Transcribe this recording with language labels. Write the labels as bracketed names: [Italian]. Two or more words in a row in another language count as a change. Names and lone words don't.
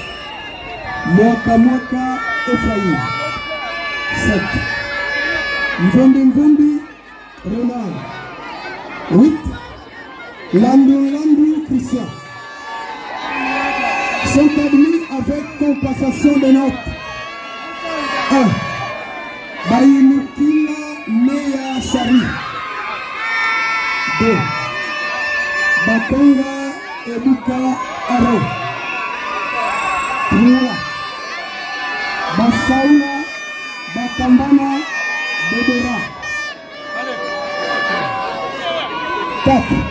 [French] Mwaka Ephraim 7. Mvombi Roland 8. Landu Christian sont admis avec compensation de notes 1. Bainukila Meya Sari 2. Bakonga Ebuka Aro 3. Basaula Bakambana Bedera 4.